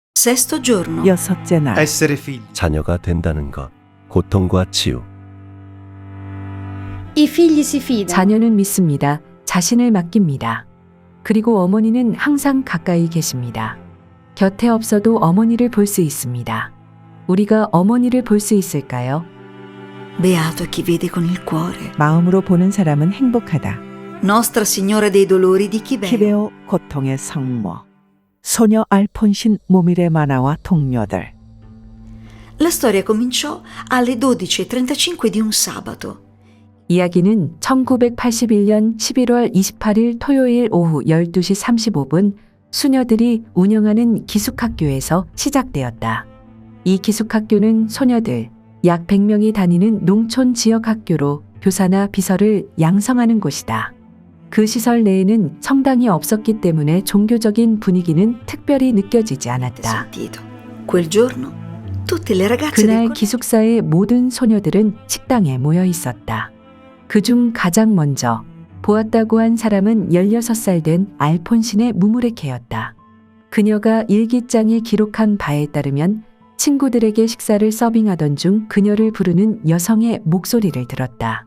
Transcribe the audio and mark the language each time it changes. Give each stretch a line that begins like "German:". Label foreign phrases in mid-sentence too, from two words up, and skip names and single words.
Italian: Sesto giorno.
Korean: 여섯째 날
Italian: Essere figli.
Korean: 자녀가 된다는 것, 고통과 치유.
Italian: I figli si fidano.
Korean: 자녀는 믿습니다. 자신을 맡깁니다. 그리고 어머니는 항상 가까이 계십니다. 곁에 없어도 어머니를 볼 수 있습니다. 우리가 어머니를 볼 수 있을까요?
Italian: Beato chi vede con il cuore.
Korean: 마음으로 보는 사람은 행복하다.
Italian: Nostra Signora dei Dolori di Chibeo.
Korean: 키베오 고통의 성모 소녀 알폰신 모밀의 만화와 동료들.
Italian: La storia cominciò alle 12:35 di un sabato.
Korean: 이야기는 1981년 11월 28일 토요일 오후 12시 35분 수녀들이 운영하는 기숙학교에서 시작되었다. 이 기숙학교는 소녀들 약 100명이 다니는 농촌 지역 학교로 교사나 비서를 양성하는 곳이다. 그 시설 내에는 성당이 없었기 때문에 종교적인 분위기는 특별히 느껴지지 않았다.
Italian: Sentito. Quel giorno tutte le ragazze del
Korean: 그날
Italian: collegio
Korean: 기숙사의 모든 소녀들은 식당에 모여 있었다. 그중 가장 먼저 보았다고 한 사람은 16살 된 알폰신의 무무레케였다. 그녀가 일기장에 기록한 바에 따르면 친구들에게 식사를 서빙하던 중 그녀를 부르는 여성의 목소리를 들었다.